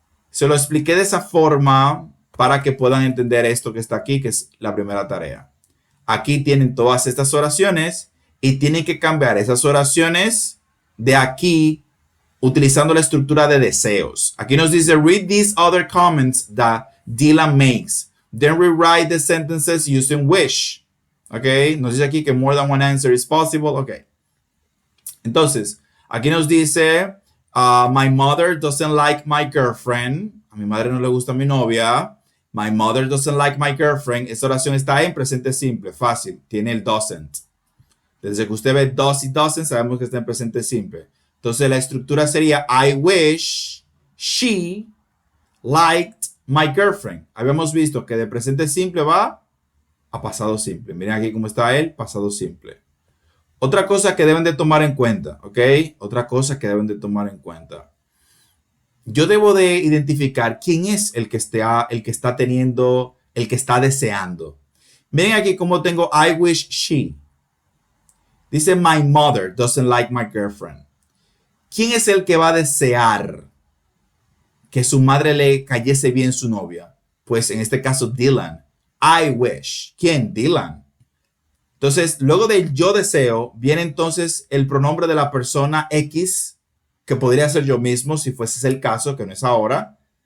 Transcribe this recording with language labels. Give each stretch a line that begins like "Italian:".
Spanish: Se lo expliqué de esa forma para que puedan entender esto que está aquí, que es la primera tarea. Aquí tienen todas estas oraciones y tienen que cambiar esas oraciones de aquí utilizando la estructura de deseos. Aquí nos dice,
English: read these other comments that Dylan makes. Then rewrite the sentences using wish. Ok,
Spanish: nos dice aquí que
English: more than one answer is possible. Ok.
Spanish: Entonces, aquí nos dice,
English: my mother doesn't like my girlfriend.
Spanish: A mi madre no le gusta mi novia.
English: My mother doesn't like my girlfriend.
Spanish: Esta oración está en presente simple, fácil. Tiene el doesn't. Desde que usted ve does y doesn't, sabemos que está en presente simple. Entonces, la estructura sería,
English: I wish she liked my girlfriend.
Spanish: Habíamos visto que de presente simple va a pasado simple. Miren aquí cómo está el pasado simple. Otra cosa que deben de tomar en cuenta, ¿ok? Otra cosa que deben de tomar en cuenta. yo debo de identificar quién es el que está teniendo, el que está deseando. Miren aquí cómo tengo
English: I wish she.
Spanish: Dice
English: my mother doesn't like my girlfriend.
Spanish: ¿Quién es el que va a desear que su madre le cayese bien su novia? Pues en este caso Dylan.
English: I wish.
Spanish: ¿Quién? Dylan. Entonces, luego del yo deseo, viene entonces el pronombre de la persona X, que podría ser yo mismo si fuese el caso, que no es ahora.